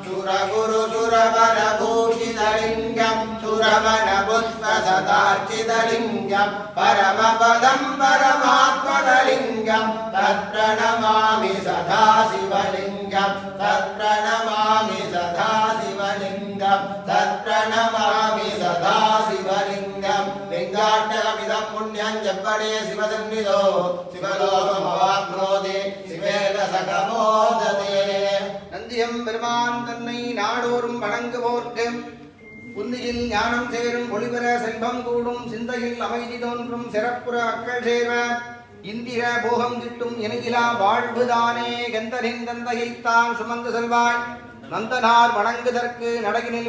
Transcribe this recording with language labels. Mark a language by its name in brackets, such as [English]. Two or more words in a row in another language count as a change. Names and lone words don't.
[Sanskrit] सुरगुरुसुरवरभूषितलिङ्गं सुरवनपुष्पसदार्चितलिङ्गं परमपदं परमात्मलिङ्गं तत्प्रणमामि सदा शिवलिङ्गं तत्प्रणमामि सदा शिवलिङ्गं तत्प्रणमामि सदा शिवलिङ्गं लिङ्गाट्टकमिदं पुण्यं जप्पणे शिवसन्निधौ शिवलोकमवाप्नोति शिवेन सकमोदते [Tamil] நந்தியம் பெருமான் தன்னை நாடோறும் வணங்குவோர்க்கு புந்தியில் ஞானம் சேரும் ஒளிபெற செல்வம் கூடும் சிந்தையில் அமைதி தோன்றும் சிறப்புற அக்கள் சேர்வர் இந்திர போகம் கிட்டும் இணையிலா வாழ்வுதானே கந்தனின் தந்தையைத்தான் சுமந்து செல்வாய் நந்தனார் வணங்குதற்கு நடையினில்